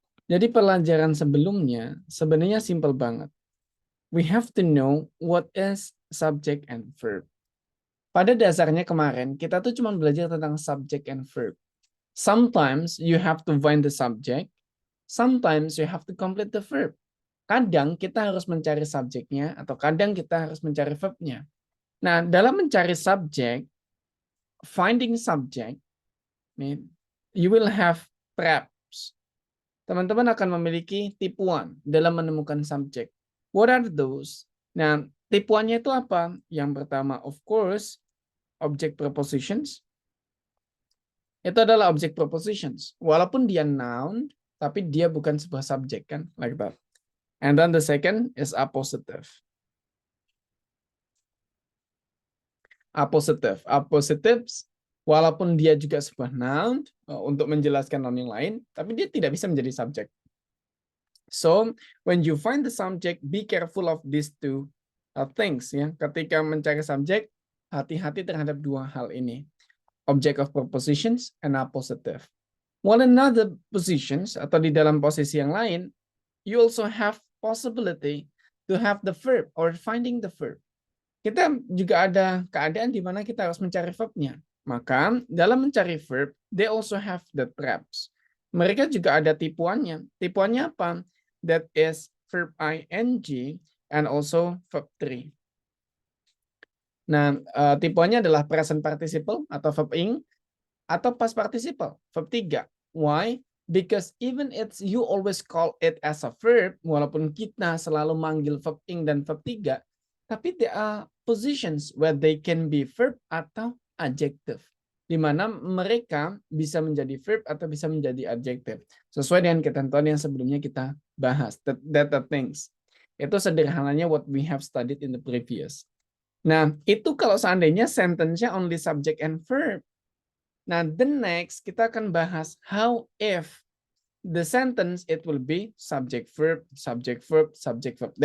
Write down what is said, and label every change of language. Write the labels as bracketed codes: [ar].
[id] Jadi pelajaran sebelumnya sebenarnya simple banget. [en] We have to know what is subject and verb. [id] Pada dasarnya kemarin kita tuh cuma belajar tentang [en] subject and verb. Sometimes you have to find the subject, sometimes you have to complete the verb. [id] Kadang kita harus mencari subjeknya, atau kadang kita harus mencari verbnya. Nah, dalam mencari subjek, [en] finding subject, you will have traps. [id] Teman-teman akan memiliki tipuan dalam menemukan subjek. [en] What are those? [id] Nah, tipuannya itu apa? Yang pertama, [en] of course, [id] object prepositions. Itu adalah object prepositions. Walaupun dia noun, tapi dia bukan sebuah subjek kan, [en] like that. And then the second is appositive. [id] Appositives, walaupun dia juga sebuah noun untuk menjelaskan noun yang lain, tapi dia tidak bisa menjadi subjek. [en] So, when you find the subject, be careful of these two things. [id] Ya, ketika mencari subjek, hati-hati terhadap dua hal ini. [en] Object of prepositions and appositive. While another positions, [id] atau di dalam posisi yang lain, [en] you also have possibility to have the verb or finding the verb. [id] Kita juga ada keadaan di mana kita harus mencari verbnya. Maka dalam mencari verb, [en] they also have the traps. [id] Mereka juga ada tipuannya. Tipuannya apa? [en] That is verb ing and also verb 3. [id] Nah, tipuannya adalah present participle atau verb ing, atau past participle, verb 3. [en] Why? Because even it's you always call it as a verb, [id] walaupun kita selalu manggil verb ing dan verb 3, tapi [en] there are positions where they can be verb [id] atau adjective, di mana mereka bisa menjadi verb atau bisa menjadi adjective. Sesuai dengan ketentuan yang sebelumnya kita bahas, [en] that things. [id] Itu sederhananya [en] what we have studied in the previous. [id] Nah, itu kalau seandainya sentence-nya [en] only subject and verb. Nah, the next [id] kita akan bahas [en] how if the sentence it will be subject verb, subject verb, subject verb.